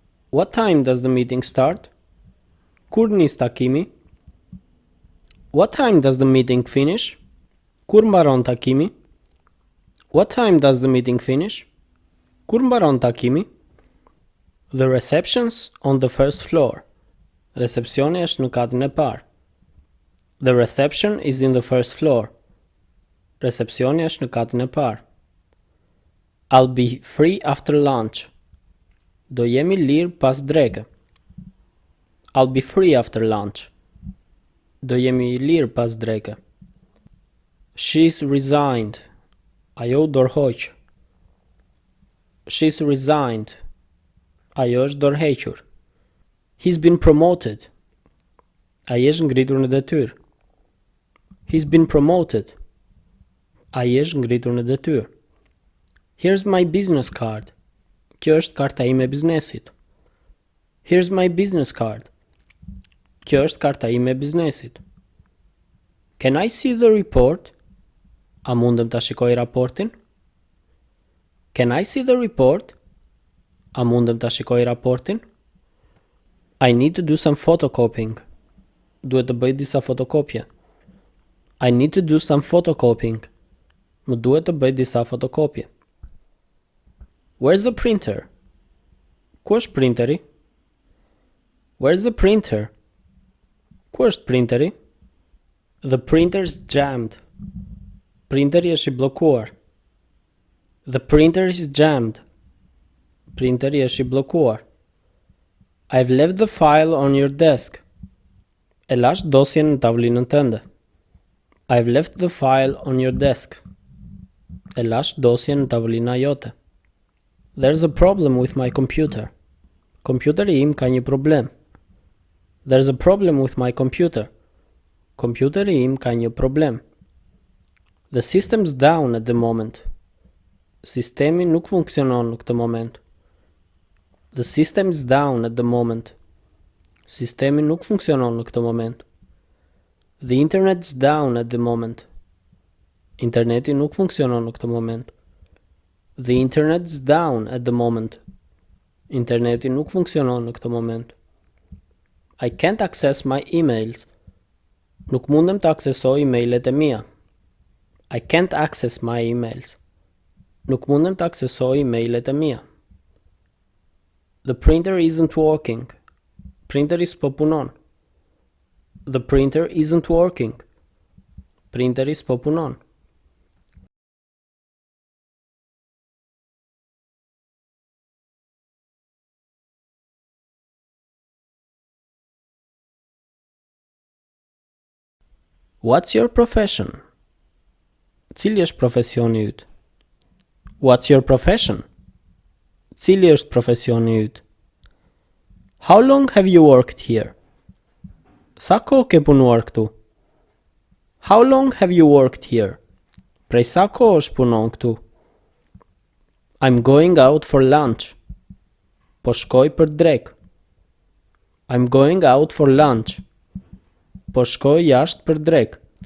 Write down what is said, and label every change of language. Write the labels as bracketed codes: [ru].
[en] What time does the meeting start? [sq] Kur nis takimi? [en] What time does the meeting finish? [sq] Kur mbaron takimi? [en] What time does the meeting finish? [sq] Kur mbaron takimi? [en] The reception's on the first floor. [sq] Recepcioni është në katin e parë. [en] The reception is in the first floor. [sq] Recepcioni është në katin e parë. [en] I'll be free after lunch. [sq] Do jemi lirë pas dreke. [en] I'll be free after lunch. [sq] Do jemi lirë pas dreke. [en] She's resigned. [sq] Ajo dorëhoq. [en] She's resigned. [sq] Ajo është dorëhequr. [en] He's been promoted. [sq] Ai është ngritur në detyrë. [en] He's been promoted. [sq] Ai është ngritur në detyrë. [en] Here's my business card. [sq] Kjo është karta ime e biznesit. [en] Here's my business card. [sq] Kjo është karta ime e biznesit. [en] Can I see the report? [sq] A mundem ta shikoj raportin? [en] Can I see the report? [sq] A mundem ta shikoj raportin? [en] I need to do some photocopying. [sq] Duhet të bëj disa fotokopje. [en] I need to do some photocopying. [sq] Më duhet të bëj disa fotokopje. [en] Where's the printer? [sq] Ku është printeri? [en] Where's the printer? Ku është printeri? The printer's jammed. [sq] Printeri është i bllokuar. [en] The printer is jammed. [sq] Printeri është i bllokuar. [en] I've left the file on your desk. [sq] E lash dosjen në tavlinën tënde. [en] I've left the file on your desk. [sq] E lash dosjen në tavolina jote. [en] There's a problem with my computer. [sq] Kompjuteri im ka një problem. [en] There's a problem with my computer. [sq] Kompjuteri im ka një problem. [en] The system's down at the moment. [sq] Sistemi nuk funksionon në këtë moment. [en] The system is down at the moment. [sq] Sistemi nuk funksionon në këtë moment. [en] The internet's down at the moment. [sq] Interneti nuk funksionon në këtë moment. [en] The internet's down at the moment. [sq] Interneti nuk funksionon në këtë moment. [en] I can't access my emails. [sq] Nuk mundem të aksesoj emailet e mia. [en] I can't access my emails. [sq] Nuk mundem të aksesoj emailet e mia. [en] The printer isn't working. [sq] Printeri s'po punon. [en] The printer isn't working. [sq] Printeri s'po punon. [en] What's your profession? [sq] Cili është profesioni yt? [en] What's your profession? [sq] Cili është profesioni yt? [en] How long have you worked here? [sq] Sa kohë ke punuar këtu? [en] How long have you worked here? [sq] Prej sa kohësh punon këtu? [en] I'm going out for lunch. [sq] Po shkoj për drek. [en] I'm going out for lunch. [sq] Po shkoj jashtë për drek.